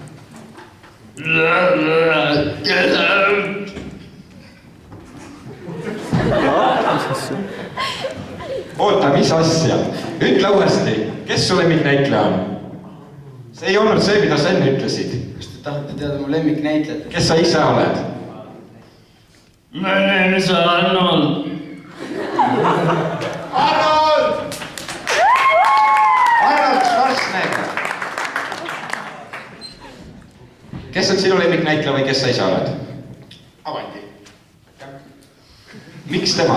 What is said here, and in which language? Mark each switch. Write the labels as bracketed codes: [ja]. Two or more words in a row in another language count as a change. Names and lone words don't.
[et] Oota, mis asja? Ütle uuesti, kes su lemmiknäitleja on? See ei olnud see, mida sa enne ütlesid. Kas te tahate teada mu lemmiknäitlejat? Kes sa ise oled? [en] My name is Arnold. Arnold! [et] Arnold Schwarzenegger. Kes on sinu lemmiknäitleja või kes sa ise oled? Avandi. Miks tema?